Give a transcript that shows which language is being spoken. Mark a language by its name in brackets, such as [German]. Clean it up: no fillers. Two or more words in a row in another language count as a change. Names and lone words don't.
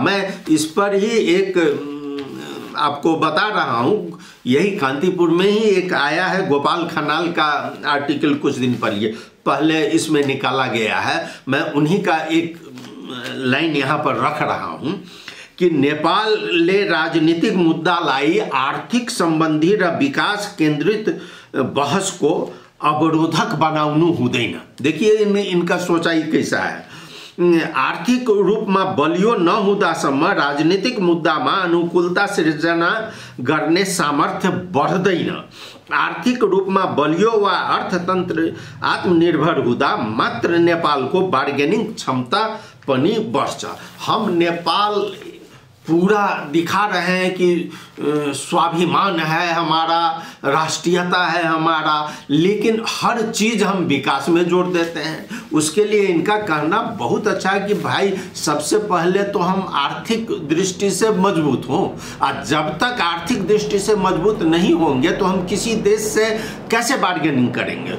[Hindi] मैं इस पर ही एक आपको बता रहा हूँ, यही कांतिपुर में ही एक आया है गोपाल खनाल का आर्टिकल, कुछ दिन पहले इसमें निकाला गया है। मैं उन्हीं का एक लाइन यहाँ पर रख रहा हूँ कि [Nepali] नेपाल ले राजनीतिक मुद्दा लाई आर्थिक संबंधी र विकास केंद्रित बहस को अवरोधक बनाउनु हुँदैन। [Hindi] देखिए इनका सोचाई कैसा है। [Nepali] आर्थिक रूप में बलियो न हुँदासम्म राजनीतिक मुद्दा में अनुकूलता सृजना गर्ने सामर्थ्य बढ़दैन। आर्थिक रूप में बलियो वा अर्थतंत्र आत्मनिर्भर हुँदा मात्र नेपाल को बार्गेनिंग क्षमता पनि बढ़छ। [Hindi] हम नेपाल पूरा दिखा रहे हैं कि स्वाभिमान है हमारा, राष्ट्रीयता है हमारा, लेकिन हर चीज हम विकास में जोड़ देते हैं। उसके लिए इनका कहना बहुत अच्छा है कि भाई सबसे पहले तो हम आर्थिक दृष्टि से मजबूत हों, और जब तक आर्थिक दृष्टि से मजबूत नहीं होंगे तो हम किसी देश से कैसे बार्गेनिंग करेंगे।